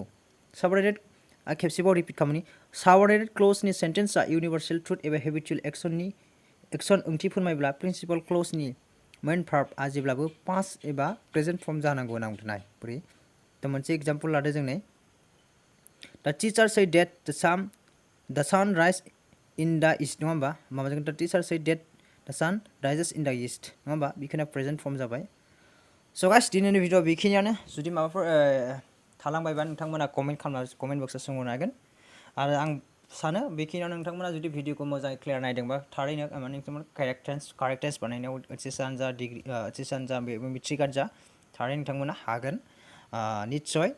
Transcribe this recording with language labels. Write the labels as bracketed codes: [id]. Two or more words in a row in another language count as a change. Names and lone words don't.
[brx] साबअर्डिनेट खेबसेबाव रिपिट खालामनि [en] subordinate clause [brx] सेन्टेन्सआ [en] universal truth [brx] एबा [en] habitual action [brx] ओंथि फोरमायब्ला [en] principal clause main verb [brx] जेब्लाबो पास्ट एबा [en] present form [brx] जानांगौ होनना बुंदों। नाय बोरै दा मोनसे एग्जाम्पल लादो जों नै दा [en] teacher said that the sun rise in the east [brx] नङा होमबा माबाजों दा [en] teacher said that the sun rises in the east [brx] नङा होमबा बेखिनिया [en] present form [brx] जाबाय। [en] so guys [brx] दिनैनि भिडिअ बेखिनियानो जुदि माबाफोर थालांबायबा नोंथांमोना [en] comment box [brx] सोंहरनो हागोन। आरो आं सानो बेखिनियाव नोंथांमोना जुदि भिडिअखौ मोजाङै क्लियार नायदोंबा थारैनो माने नोंथांमोना [en] correct tense [brx] बानायनायाव ओइचएसआनो जा डिग्री ओइचएसआनो जा मेट्रिकआनो जा थारैनो नोंथांमोना हागोन निस्सय 100% गेरेन्टि।